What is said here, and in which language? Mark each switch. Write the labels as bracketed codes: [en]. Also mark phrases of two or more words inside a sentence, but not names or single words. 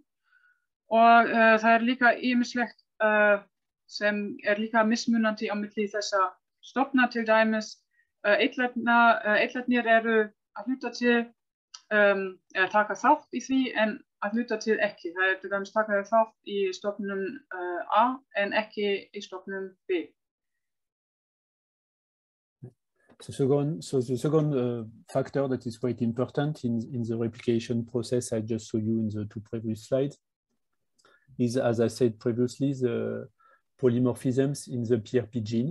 [is] Og það er líka ýmislegt sem er líka mismunandi á milli þessa stofna, til dæmis eitlarnir eru að hluta til taka þátt í því en að hluta til ekki. Það er til dæmis taka þátt í stofnum A en ekki í stofnum B. [en] The second factor that is quite important in the replication process I just showed you in the two previous slides is, as I said previously, the polymorphisms in the Prp gene.